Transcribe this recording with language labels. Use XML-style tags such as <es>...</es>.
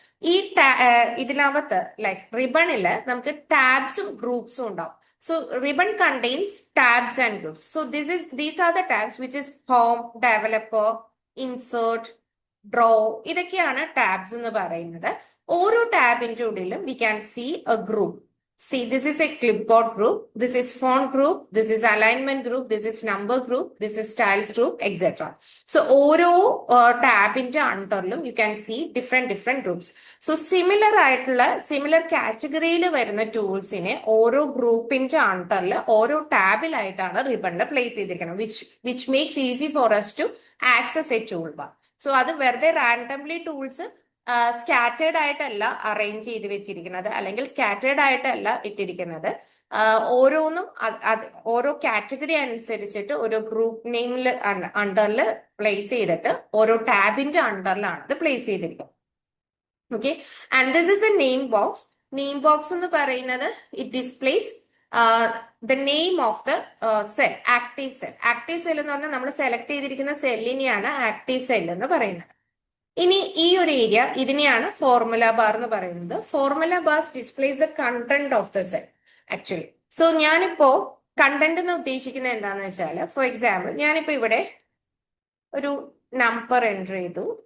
<ml>ഈ ഇതിനകത്ത് ലൈക്ക് റിബണില് നമുക്ക് ടാബ്സും ഗ്രൂപ്പ്സും ഉണ്ടാവും.</ml> <en>So ribbon contains tabs and groups. So these are the tabs which is home, developer, insert, draw.</en> <ml>ഇതൊക്കെയാണ് tabs എന്ന് പറയുന്നത്. ഓരോ ടാബിന്റെ ഉള്ളിലും</ml> <en>We can see a group. See, this is a clipboard group, this is font group, this is alignment group, this is number group, this is styles group, etc. So,</en> <ml>ഓരോ ടാബിന്റെ അണ്ടറിലും</ml> <en>you can see different groups.</en> <ml>So, similar കാറ്റഗറിയിൽ വരുന്ന ടൂൾസിനെ ഓരോ ഗ്രൂപ്പിന്റെ അണ്ടറിൽ ഓരോ ടാബിലായിട്ടാണ് റിബണിൽ place ചെയ്തിരിക്കുന്നത്,</ml> <en>which makes easy for us to access a toolbar.</en> <ml>So, അത് വെറുതെ റാൻഡംലി ടൂൾസ് സ്കാറ്റേർഡ് ആയിട്ടല്ല അറേഞ്ച് ചെയ്ത് വെച്ചിരിക്കുന്നത്, അല്ലെങ്കിൽ സ്കാറ്റേർഡ് ആയിട്ടല്ല ഇട്ടിരിക്കുന്നത്. ഓരോന്നും ഓരോ കാറ്റഗറി അനുസരിച്ചിട്ട് ഓരോ ഗ്രൂപ്പ് നെയിമിൽ അണ്ടറിൽ പ്ലേസ് ചെയ്തിട്ട് ഓരോ ടാബിന്റെ അണ്ടറിലാണ് ഇത് പ്ലേസ് ചെയ്തിരിക്കുന്നത്.</ml> <en>Okay, and this is a name box. Name box</en> <ml>എന്ന് പറയുന്നത്</ml> <en>It displays the name of the cell, active cell.</en> <ml>Active cell എന്ന് പറഞ്ഞാൽ നമ്മൾ സെലക്ട് ചെയ്തിരിക്കുന്ന സെല്ലിനെയാണ് ആക്റ്റീവ് സെൽ എന്ന് പറയുന്നത്. ഇനി ഈ ഒരു ഏരിയ ഇതിനെയാണ് ഫോർമുല ബാർ എന്ന് പറയുന്നത്.</ml> <en>Formula bars displays the content of the cell actually.</en> <ml>So ഞാനിപ്പോ കണ്ടന്റ് എന്ന് ഉദ്ദേശിക്കുന്നത് എന്താണെന്ന് വെച്ചാൽ,</ml> <en>for example</en> <ml>ഞാനിപ്പോ ഇവിടെ ഒരു നമ്പർ എൻ്റർ ചെയ്തു.</ml>